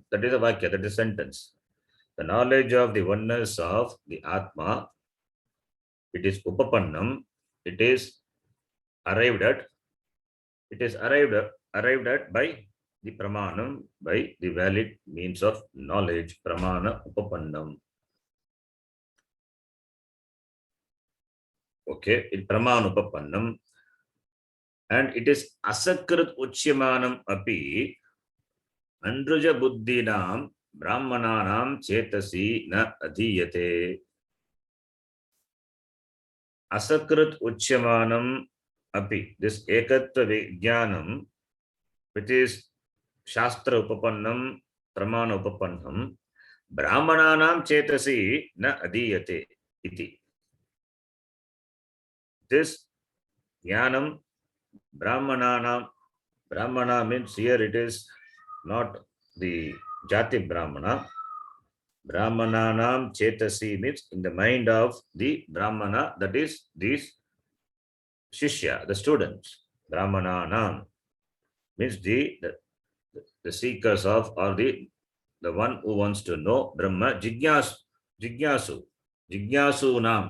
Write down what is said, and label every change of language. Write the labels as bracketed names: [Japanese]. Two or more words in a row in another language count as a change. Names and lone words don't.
[English] That is a Vakya, that is a sentence. The knowledge of the oneness of the Atma, it is Upapannam, it is arrived at by the Pramanam, by the valid means of knowledge, [Sanskrit] प्रमाण उपपन्नम्. [English] Okay, it [Sanskrit] प्रमाण उपपन्नम्. [English] And it is [Sanskrit] असकृत् उच्यमानम् अपि अनृजु बुद्धीनाम् ब्राह्मणानाम् चेतसि न आधीयते. असकृत् उच्यमानम् अपि. This एकत्व विज्ञानम्, [English] which is [Sanskrit] शास्त्र उपपन्नम्, प्रमाण उपपन्नम्, ब्राह्मणानाम् चेतसि न आधीयते इति. [English] This [Sanskrit] ज्ञानम् ब्राह्मणानाम्, [English] Brahmana means here it is not the [Sanskrit] जाति ब्राह्मण. ब्राह्मणानाम् चेतसि [English] means in the mind of the Brahmana, that is these Shishya, the students. Brahmananam means the seekers of, or the one who wants to know Brahma, [Sanskrit] जिज्ञासु नाम्.